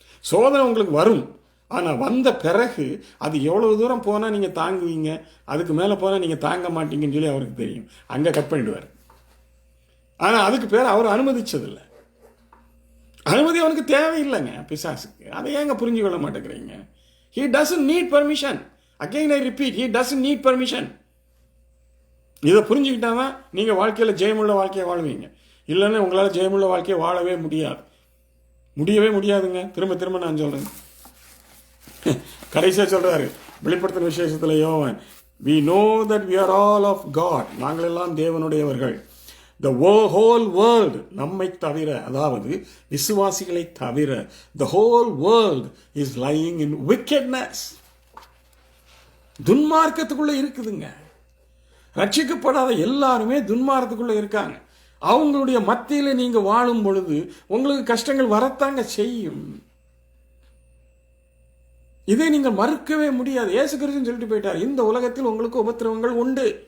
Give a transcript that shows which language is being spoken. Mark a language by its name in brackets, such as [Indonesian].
[Tamil] சோதனை உங்களுக்கு வரும், ஆனால் வந்த பிறகு அது எவ்வளவு தூரம் போனால் நீங்கள் தாங்குவீங்க, அதுக்கு மேலே போனால் நீங்கள் தாங்க மாட்டீங்கன்னு சொல்லி அவருக்கு தெரியும். அங்கே கட் பண்ணிடுவார். ஆனால் அதுக்கு பேர் அவர் அனுமதிச்சதில்லை. அனுமதி அவனுக்கு தேவையில்லைங்க பிசாசுக்கு. அதை ஏங்க புரிஞ்சு கொள்ள மாட்டேங்கிறீங்க? [English] He doesn't need permission. Again I repeat, he doesn't need permission. [Tamil] இதை புரிஞ்சுக்கிட்டாதான் நீங்கள் வாழ்க்கையில் ஜெயமுள்ள வாழ்க்கையை வாழ்வீங்க. இல்லைன்னா உங்களால் ஜெயமுள்ள வாழ்க்கையை வாழவே முடியவே முடியாதுங்க. திரும்ப திரும்ப நான் சொல்கிறேன். கடைசியாக சொல்கிறாரு வெளிப்படுத்தின விசேஷத்தில் யோவான், [English] we know that we are all of God. [Tamil] நாங்கள் எல்லாம் தேவனுடையவர்கள். [English] The whole world, [Tamil] நம்மை தவிர, அதாவது விசுவாசிகளை தவிர, [English] the whole world is lying in wickedness. [Tamil] துன்மார்க்கத்துக்குள்ள இருக்குதுங்க. ரட்சிக்கப்படாத எல்லாருமே துன்மார்க்கத்துக்குள்ள இருக்காங்க. அவங்களுடைய மத்தியில் நீங்க வாழும் பொழுது உங்களுக்கு கஷ்டங்கள் வரத்தாங்க செய்யும். இதை நீங்கள் மறுக்கவே முடியாது. இயேசு கிறிஸ்து சொல்லிட்டு போயிட்டார், இந்த உலகத்தில் உங்களுக்கு உபத்திரவங்கள் உண்டு.